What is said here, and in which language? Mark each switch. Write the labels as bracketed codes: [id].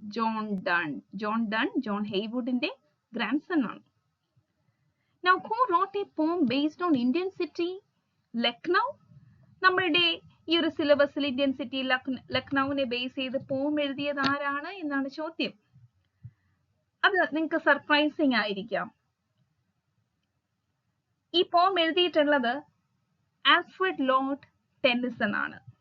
[ml] John done John ഹെയ്വുഡിന്റെ grandson ആണ്. [en] Now, who wrote a poem based on Indian city Lucknow? [ml] നമ്മളുടെ ഈ ഒരു സിലബസിൽ ഇന്ത്യൻ സിറ്റി ലക്നൌവിനെ ബേസ് ചെയ്ത് പോം എഴുതിയത് ആരാണ് എന്നാണ് ചോദ്യം. അത് നിങ്ങൾക്ക് സർപ്രൈസിങ് ആയിരിക്കാം. ഈ പോം എഴുതിയിട്ടുള്ളത് ആൽഫ്രഡ് ലോർഡ് ടെന്നിസൺ ആണ്.